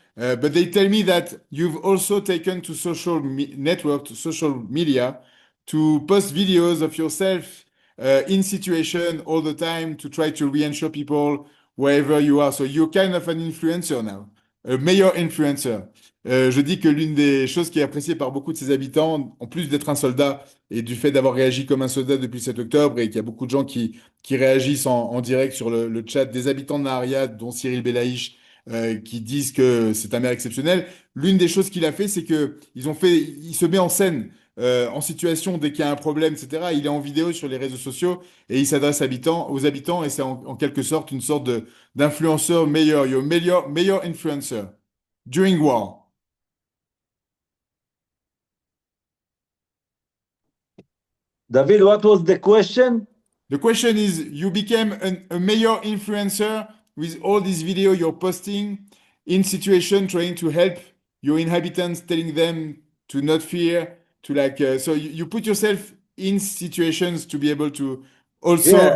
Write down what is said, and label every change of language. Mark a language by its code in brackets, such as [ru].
[en] But they tell me that you've also taken to social media, to post videos of yourself in situation all the time to try to reassure people wherever you are. So you're kind of an influencer now, a mayor influencer. [fr] Je dis que l'une des choses qui est appréciée par beaucoup de ses habitants, en plus d'être un soldat et du fait d'avoir réagi comme un soldat depuis le 7 octobre, et qu'il y a beaucoup de gens qui réagissent en direct sur le chat des habitants de Nahariya, dont Cyril Belaïch, qui disent que c'est un maire exceptionnel. L'une des choses qu'il a fait, c'est que il se met en scène en situation dès qu'il y a un problème, etc. Il est en vidéo sur les réseaux sociaux et il s'adresse aux habitants et c'est en quelque sorte une sorte d'influenceur meilleur, meilleur [en] influencer during war. David, what was the question? The question is, you became a major influencer with all these videos you're posting in situation trying to help your inhabitants, telling them to not fear, so you put yourself in situations to be able to also